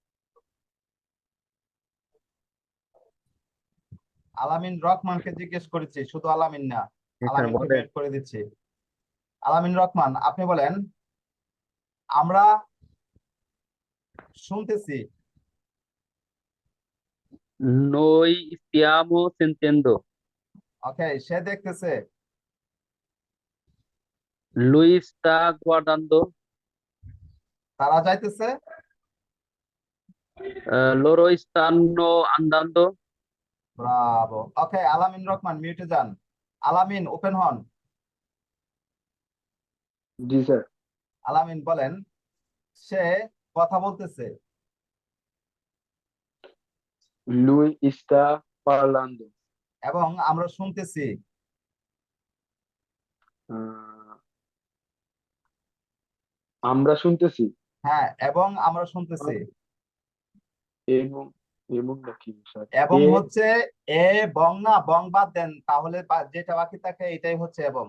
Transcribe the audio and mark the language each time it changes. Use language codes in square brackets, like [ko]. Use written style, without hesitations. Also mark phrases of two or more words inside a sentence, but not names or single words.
[bn] আলামিন রহমানকে জিজ্ঞেস করেছি, শুধু আলামিন না, জি স্যার আলামিনকে বলেন। মিউট করে দিচ্ছি। আলামিন রহমান, আপনি বলেন আমরা শুনতেছি। [it] Noi stiamo sentendo. [bn] ওকে, সে দেখতেছে। [it] Lui sta guardando. [bn] তারা যাইতেছে। [it] Loro stanno andando. [bn] ব্রাভো। ওকে, আলামিন রহমান মিউটে যান। আলামিন ওপেন হন। জি স্যার। আলামিন বলেন সে কথা বলতেছে। [it] Lui está parlando. [bn] এবং আমরা শুনতেছি। আহ, আমরা শুনতেছি। হ্যাঁ, এবং আমরা শুনতেছি। এবং এবং নাকি স্যার? এবং এ হচ্ছে এ বং না, বং বাদ দেন, তাহলে যেটা বাকি থাকে এটাই হচ্ছে এবং।